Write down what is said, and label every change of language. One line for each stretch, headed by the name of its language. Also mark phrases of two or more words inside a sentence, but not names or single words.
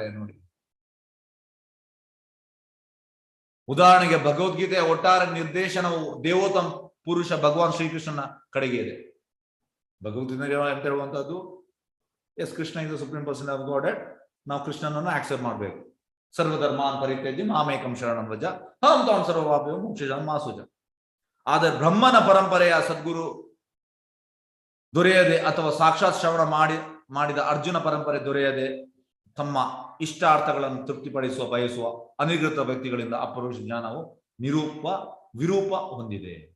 Kannada: ನೋಡಿ, ಉದಾಹರಣೆಗೆ ಭಗವದ್ಗೀತೆಯ ಒಟ್ಟಾರೆ ನಿರ್ದೇಶನವು ದೇವೋತ್ತಮ ಪುರುಷ ಭಗವಾನ್ ಶ್ರೀಕೃಷ್ಣನ ಕಡೆಗೆ ಇದೆ. ಭಗವದ್ಗೀತೆ ಅಂತ ಹೇಳುವಂತದ್ದು ಎಸ್, ಕೃಷ್ಣ ಇದು
English: Supreme Person of Godhead.
Kannada: ನಾವು ಕೃಷ್ಣನನ್ನು ಆಕ್ಸೆಪ್ಟ್ ಮಾಡಬೇಕು.
Sanskrit: ಸರ್ವಧರ್ಮಾನ್ ಪರಿತ್ಯಜ್ಯ ಮಾಮೇಕಂ ಶರಣಂ ವ್ರಜ ಅಹಂ ತ್ವಾಂ ಸರ್ವಪಾಪೇಭ್ಯೋ ಮೋಕ್ಷಯಿಷ್ಯಾಮಿ ಮಾ ಶುಚಃ.
Kannada: ಆದರೆ ಬ್ರಹ್ಮನ ಪರಂಪರೆಯ ಸದ್ಗುರು ದೊರೆಯದೆ ಅಥವಾ ಸಾಕ್ಷಾತ್ ಶ್ರವಣ ಮಾಡಿದ ಅರ್ಜುನ ಪರಂಪರೆ ದೊರೆಯದೆ ತಮ್ಮ ಇಷ್ಟಾರ್ಥಗಳನ್ನು ತೃಪ್ತಿಪಡಿಸುವ ಬಯಸುವ ಅನಿರ್ಗತ ವ್ಯಕ್ತಿಗಳಿಂದ ಅಪರೋಕ್ಷ ಜ್ಞಾನವು ವಿರೂಪ ಹೊಂದಿದೆ.